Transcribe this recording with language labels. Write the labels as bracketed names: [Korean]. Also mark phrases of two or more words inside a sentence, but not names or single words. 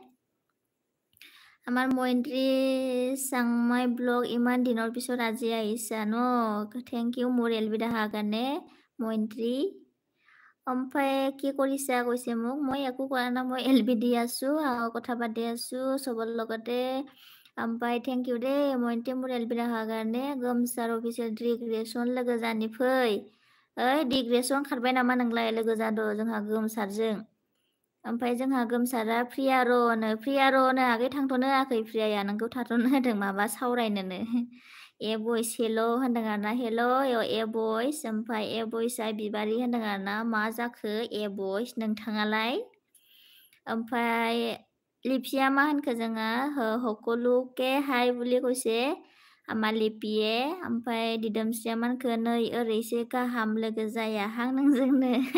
[Assamese] আমাৰ মইন্ত্ৰী চাংমাই ব্লগ ইমান দিনৰ পিছত আজি আহিছা ন থেংক ইউ মোৰ এলবিত অহাৰ কাৰণে মইন্ত্ৰী ওমফাই কি কৰিছা কৈছে মোক মই একো কৰা নাই মই এলবি দি আছোঁ কথা পাতি আছোঁ চবৰ লগতে [Bodo] ओमफ्राय थेंक इउ दे मइन्ट्री [Assamese] মোৰ এলবি অহাৰ কাৰণে [Bodo] गोमसार अफिसियेल डिग्रेसन लोगो जानि फै ओइ डिग्रेसन खारबाय नामा नोंलाय लोगो जादो जोंहा गोमसारजों ओमफ्राय जोंहा गोमसारा प्रियार'नो आगै थांथ'नो होआखै प्रियाया नोंखौ थाथ'नो होदों माबा सावरायनोनो ए बयस हेल' होनदों आरोना हेल' ए बयस ओमफ्राय ए बयसआ बिबारि होनदों आरोना मा जाखो ए बयस नोंथाङालाय ओमफ्राय लिपिया मा होनखो जोङो हकलुके हाय बुलि কৈছে आमा लिपिये ओमफ्राय दिदोमस्रिया मा होनखो नै ओरैसो गाहाम लोगो जायाहां नोंजोंनो